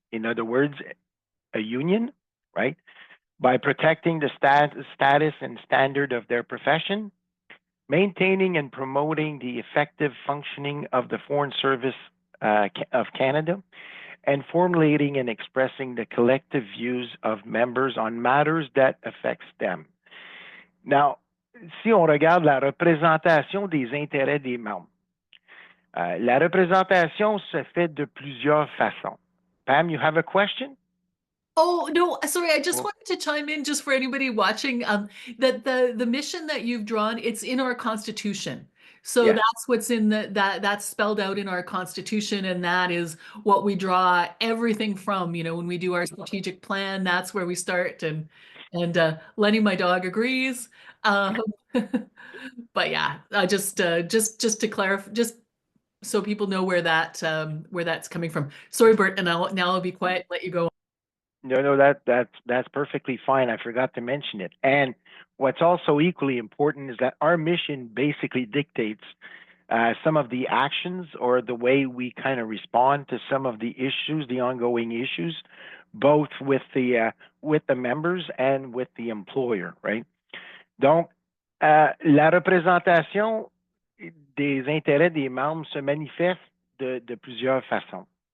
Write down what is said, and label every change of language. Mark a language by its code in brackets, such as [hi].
[en] In other words, a union, right? By protecting the status and standard of their profession, maintaining and promoting the effective functioning of the Foreign Service of Canada, and formulating and expressing the collective views of members on matters that affects them. [fr] Now, si on regarde la représentation des intérêts des membres, la représentation se fait de plusieurs façons. [en] Pam, you have a question? Oh, no, sorry, I just Well, wanted to chime in just for anybody watching, that the mission that you've drawn, it's in our Constitution. So yes. that's what's in that's spelled out in our Constitution, and that is what we draw everything from, when we do our strategic plan, that's where we start, and Lenny, my dog, agrees. Um, but yeah, just to clarify, just so people know where that's coming from. Sorry, Bert, and now I'll be quiet and let you go. No, that's perfectly fine. I forgot to mention it. And what's also equally important is that our mission basically dictates some of the actions or the way we kind of respond to some of the issues, the ongoing issues, both with the members and with the employer, right? [fr] Donc, la représentation des intérêts des membres se manifeste de plusieurs façons.